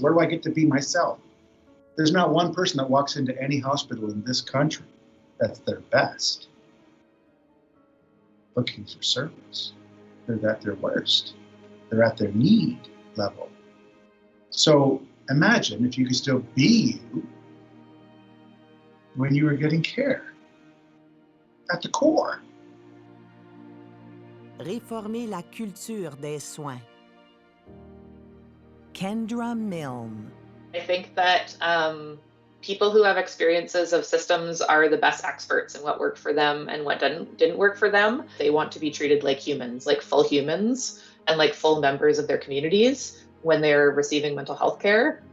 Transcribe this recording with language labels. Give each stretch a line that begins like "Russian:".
English: Where do I get to be myself? There's not one person that walks into any hospital in this country that's their best, looking for service. They're at their worst. They're at their need level. So imagine if you could still be you when you were getting care at the core.
French: Réformer la culture des soins.
English: Kendra Milne. I think that people who have experiences of systems are the best experts in what worked for them and what didn't work for them. They want to be treated like humans, like full humans, and like full members of their communities when they're receiving mental health care.